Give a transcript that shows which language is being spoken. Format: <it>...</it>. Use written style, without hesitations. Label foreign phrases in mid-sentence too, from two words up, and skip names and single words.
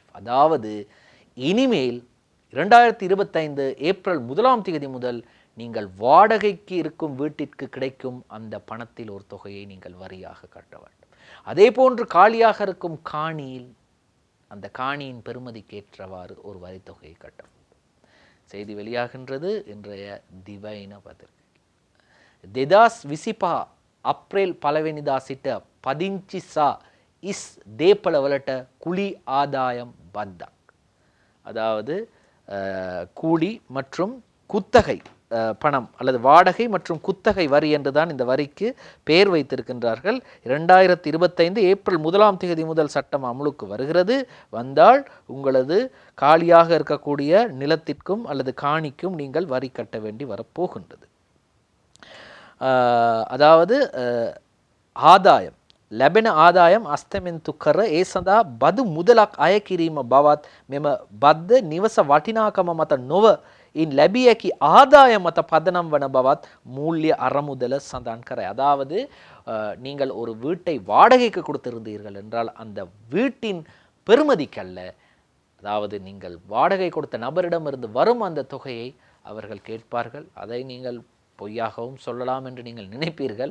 <ta>அதாவது இனிமேல் 2025 ஏப்ரல் 1 முதல் நீங்கள் வாடகைக்கு இருக்கும் வீட்டிற்கு கிடைக்கும் அந்த பணத்தில் ஒரு தொகையை நீங்கள் வரியாக கட்ட வேண்டும். அதே போன்று காலியாக இருக்கும் காணியில் அந்த காணியின் பெறுமதிக்கேற்றவாறு ஒரு வரித்தொகையை கட்ட வேண்டும். செய்தி வெளியாகின்றது இன்றைய දිවයින பத்திரிகை.</ta> <si>2025 අප්‍රේල් 1 සිට පදිංචි සහ ඉස් දේපළවලට කුලි ආදාயம் බද්දක්.</si> <ta>அதாவது கூலி மற்றும் குத்தகை பணம் அல்லது வாடகை மற்றும் குத்தகை வரி என்றுதான் இந்த வரிக்கு பெயர் வைத்திருக்கின்றார்கள். 2025 ஏப்ரல் 1 முதல் சட்டம் அமலுக்கு வருகிறது. வந்தால் உங்களது காலியாக இருக்கக்கூடிய நிலத்திற்கும் அல்லது காணிக்கும் நீங்கள் வரி கட்ட வேண்டி வரப்போகின்றது.</ta> <si>அதாவது ආදායම් ලැබෙන ආදායම් අස්තමෙන්තු කර ඒ සඳහා බදු මුදලක් අය කිරීම බවත් මෙම බද්ද නිවස වටිනාකම මත නොව ඉන් ලැබිය හැකි ආදායම මත පදනම් වන බවත් මූල්‍ය අරමුදල සඳහන් කර.</si> <ta>அதாவது நீங்கள் ஒரு வீட்டை வாடகைக்கு கொடுத்திருந்தீர்கள் என்றால் அந்த வீட்டின் பெறுமதிக்கல்ல, அதாவது நீங்கள் வாடகை கொடுத்த நபரிடமிருந்து வரும் அந்த தொகையை அவர்கள் கேட்பார்கள். அதை நீங்கள் பொய்யாகவும் சொல்லலாம் என்று நீங்கள் நினைப்பீர்கள்.</ta>